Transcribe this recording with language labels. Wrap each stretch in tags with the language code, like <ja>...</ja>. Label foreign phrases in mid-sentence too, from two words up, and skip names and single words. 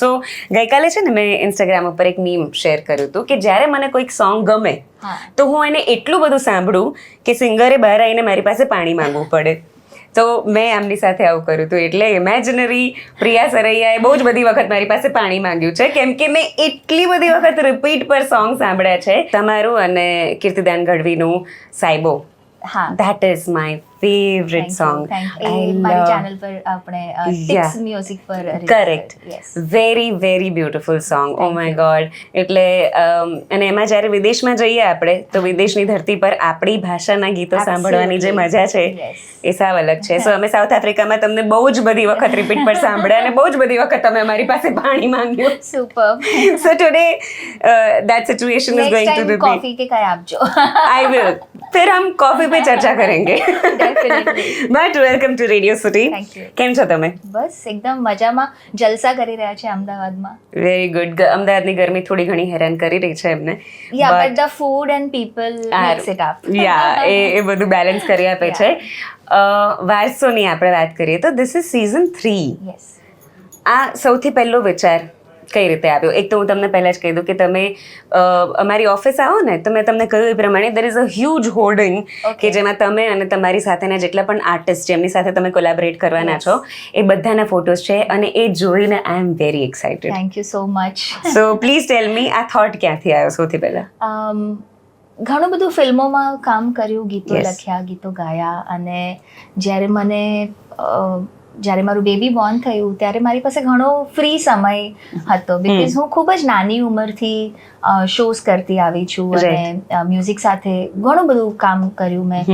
<gu>સો ગઈકાલે છે ને મેં ઇન્સ્ટાગ્રામ ઉપર એક મીમ શેર કર્યું હતું કે જ્યારે મને કોઈક સોંગ ગમે તો હું એને એટલું બધું સાંભળું કે સિંગરે બહાર આવીને મારી પાસે પાણી માંગવું પડે. તો મેં આમની સાથે આવું કર્યું હતું. એટલે ઇમેજિનરી પ્રિયા સરૈયાએ બહુ જ બધી વખત મારી પાસે પાણી માંગ્યું છે, કેમ કે મેં એટલી બધી વખત રિપીટ પર સોંગ સાંભળ્યા છે તમારું અને કીર્તિદાન ગઢવીનું સાયબો. હા,</gu> <en>That is my favorite song.</en> <gu>મારી ચેનલ પર આપણે ટિક્સ મ્યુઝિક પર</gu> <en>Correct. Very very beautiful song. Oh my God.</en> <gu>એટલે અને એમાં જ્યારે વિદેશમાં જઈએ આપણે તો વિદેશની ધરતી પર આપણી ભાષાના ગીતો સાંભળવાની જે મજા છે એ સાવ અલગ છે. સો અમે સાઉથ આફ્રિકામાં તમને બહુ જ બધી વખત રિપીટ પર સાંભળ્યા અને બહુ જ બધી વખત તમે અમારી પાસે પાણી માંગ્યું. સુપર.</gu> <en>So today that situation is going to repeat. कॉफी के काय आपजो. I will.</en> <hi>फिर हम कॉफी पे चर्चा करेंगे.</hi> <en>Definitely. But welcome to Radio City. Thank you.</en> <gu>કેમ છો તમે? બસ એકદમ મજામાં, જલસા કરી રહ્યા છે અમદાવાદમાં.</gu> <en>Very good.</en> <gu>અમદાવાદની ગરમી થોડી ઘણી હેરાન કરી રહી છે એમને.</gu> <en>Yeah, but the food and people makes it up.</en> <gu>યા એ બધું બેલેન્સ કરી આપે છે. વારસોની આપણે વાત કરીએ તો</gu> <en>this is season 3. Yes.</en> <gu>આ સૌથી પહેલો વિચાર કઈ રીતે આવ્યો? એક તો હું તમને પહેલાં જ કહી દઉં કે તમે અમારી ઓફિસ આવો ને તો મેં તમને કહ્યું એ પ્રમાણે</gu> <en>there is a huge hoarding</en> <gu>કે જેમાં તમે અને તમારી સાથેના જેટલા પણ આર્ટિસ્ટ છે એમની સાથે તમે કોલેબરેટ કરવાના છો એ બધાના ફોટોઝ છે અને એ જોઈને</gu> <en>I am very excited. Thank you so much. So please tell me</en> <gu>આ થોટ ક્યાંથી આવ્યો સૌથી પહેલાં? ઘણું બધું ફિલ્મોમાં કામ કર્યું, ગીતો</gu> <en>Yes.</en> <gu>લખ્યા, ગીતો ગાયા, અને જ્યારે મારું</gu> <en>baby born</en> <gu>થયું ત્યારે મારી પાસે ઘણો ફ્રી સમય હતો. બિકોઝ હું ખૂબ જ નાની ઉંમરથી શોઝ કરતી આવી છું અને મ્યુઝિક સાથે ઘણું બધું કામ કર્યું મેં.</gu>